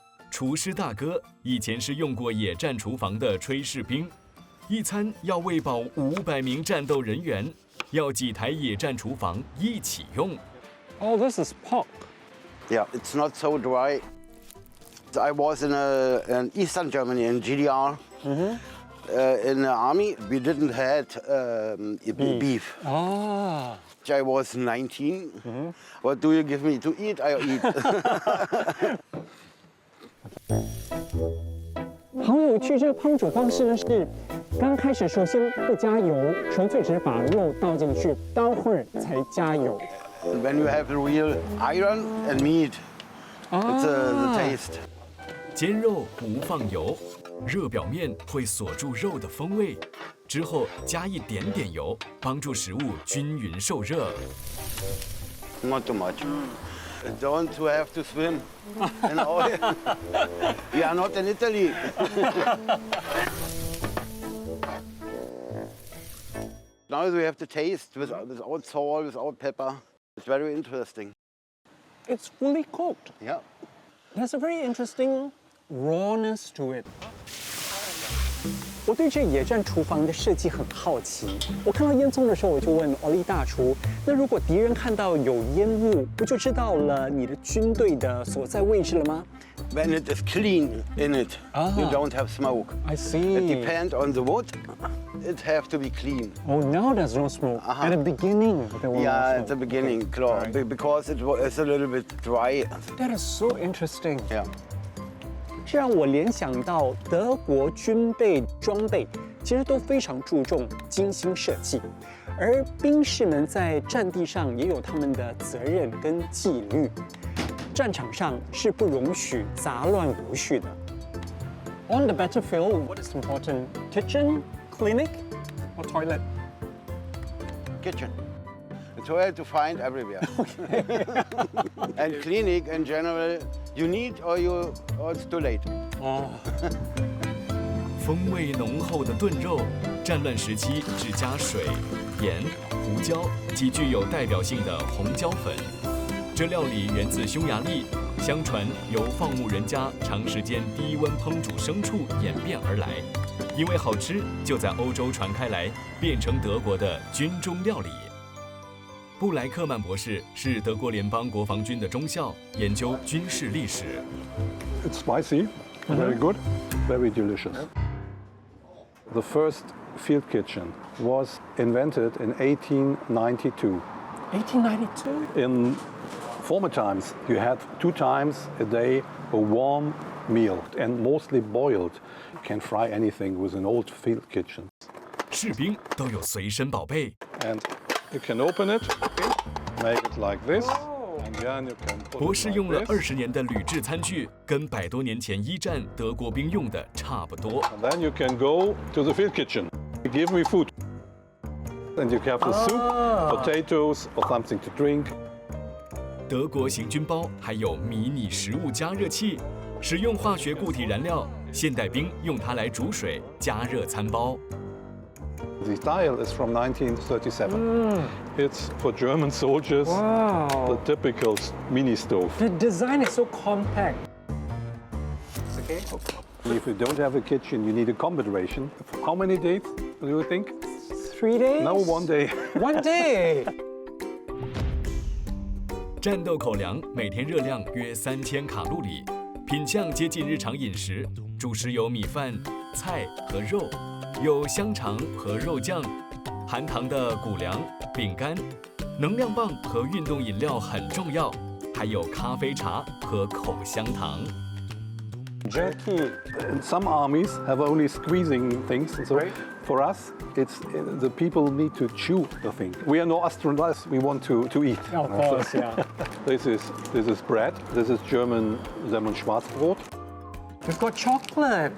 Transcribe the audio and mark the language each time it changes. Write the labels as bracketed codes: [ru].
[zh] 厨师大哥以前是用过野战厨房的炊事兵，一餐要喂饱500名战斗人员，要几台野战厨房一起用。 [en] Oh, this is pork. Yeah, it's not so dry. I was in Eastern Germany, in GDR. In the army, we didn't had beef. Ah. I was 19. What do you give me to eat? I eat. [zh] 好有趣，这个烹煮方式呢是刚开始首先不加油，纯粹只是把肉倒进去，待会儿才加油。 [en] When you have the real iron and meat, it's the taste. [zh] 煎肉不放油，热表面会锁住肉的风味，之后加一点点油，帮助食物均匀受热。 [en] Not too much. Don't have to swim in oil. We are not in Italy. Now we have to taste without salt, without pepper. very interesting. It's fully cooked. Yeah. There's a very interesting rawness to it. [zh] 我对这野战厨房的设计很好奇。我看到烟囱的时候，我就问奥利大厨：那如果敌人看到有烟雾，不就知道了你的军队的所在位置了吗 [en] When it is clean in it, you don't have smoke. I see. It depends on the wood. It have to be clean. Oh, now there's no smoke. At the beginning, there was Yeah, no at the smoke. beginning, because it's a little bit dry. That is so interesting. Yeah. [zh] 这让我联想到德国军备装备其实都非常注重精心设计，而兵士们在战地上也有他们的责任跟纪律，战场上是不容许杂乱无序的。 [en] On the battlefield, what is important? Kitchen, clinic, or toilet? Kitchen. It's hard to find everywhere. And clinic in general, you need or it's too late. [zh] 哦，风味浓厚的炖肉，战乱时期只加水、盐、胡椒及具有代表性的红椒粉。这料理源自匈牙利，相传由放牧人家长时间低温烹煮牲畜演变而来，因为好吃，就在欧洲传开来，变成德国的军中料理。布莱克曼博士是德国联邦国防军的中校，研究军事历史。 [en] It's spicy, very good, very delicious. The first field kitchen was invented in 1892. 1892. In former times, you had 2 times a day a warm meal and mostly boiled. You can fry anything with an old field kitchen. [zh] 士兵都有随身宝贝， [en] And you can open it, make it like this, and then you can put [zh] 博 [en] it [zh] 士用了 [en] like this. [zh] 20年的铝制餐具，跟100多年前一战德国兵用的差不多。 [en] And then you can go to the field kitchen. You give me food. And you have the soup, potatoes, or something to drink. [zh] 德国行军包还有迷你食物加热器，使用化学固体燃料，现代兵用它来煮水加热餐包。 [en] The style is from 1937. It's for German soldiers, Wow. the typical mini stove. The design is so compact. Okay. If you don't have a kitchen, you need a combat ration. How many days do you think? 3 days? No, 1 day. 1 day. [zh] 战斗口粮每天热量约3000卡路里，品相接近日常饮食，主食有米饭、菜和肉，有香肠和肉酱，含糖的谷粮、饼干，能量棒和运动饮料很重要，还有咖啡茶和口香糖。 [en] Jerky. Some armies have only squeezing things. So Right. for us, it's the people need to chew the thing. We are no astronauts. We want to eat. Of course, yeah. This is bread. This is German Schwarzbrot. We've got chocolate.